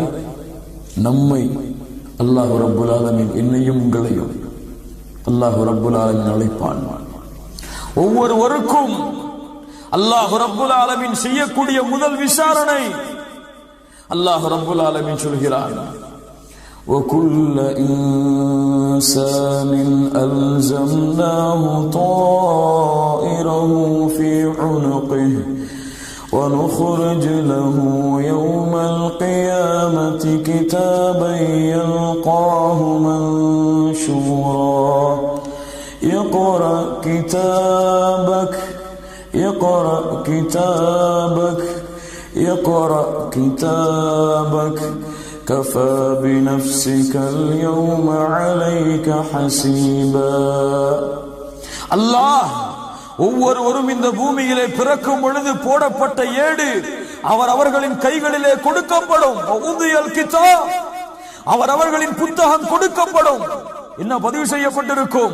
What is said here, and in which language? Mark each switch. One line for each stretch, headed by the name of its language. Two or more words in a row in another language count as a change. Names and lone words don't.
Tamil: நம்மை.
Arabic: الله رب العالمين
Tamil: என்னையும் உங்களையும்
Arabic: الله رب العالمين
Tamil: அழைப்பான். ஒவ்வொருவருக்கும்
Arabic: الله رب العالمين
Tamil: செய்யக்கூடிய முதல் விசாரணை அல்லாஹ்
Arabic: رب العالمين
Tamil: சொல்கிறான்,
Arabic: وَكُلَّ إِنسَانٍ أَلْزَمْنَاهُ طَائِرَهُ فِي عُنُقِهِ وَنُخْرِجُ لَهُ يَوْمَ الْقِيَامَةِ كِتَابًا يَلْقَاهُ مَنشُورًا اقْرَأْ كِتَابَكَ اقْرَأْ كِتَابَكَ اقْرَأْ كِتَابَكَ كفى بنفسك اليوم عليك حسيبا.
Tamil: அல்லாஹ் ஒவ்வொருவரும் இந்த பூமியிலே பிறக்கும் பொழுது போடப்பட்ட ஏடு அவர்களின் கைகளிலே கொடுக்கப்படும். அவர்களின் புத்தகம் கொடுக்கப்படும். என்ன பதிவு செய்யப்பட்டிருக்கும்?